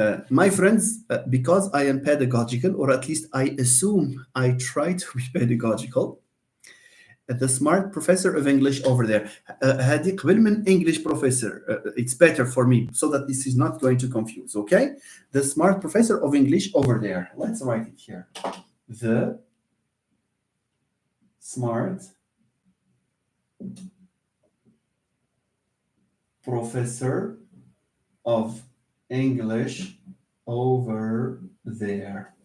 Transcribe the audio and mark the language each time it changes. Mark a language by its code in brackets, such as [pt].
[en] My friends, because I am pedagogical, or at least I assume I try to be pedagogical, the smart professor of English over there. [ar] هذه قبل من English professor. [en] It's better for me so that this is not going to confuse, okay? The smart professor of English over there. Let's write it here. The smart professor of English over there.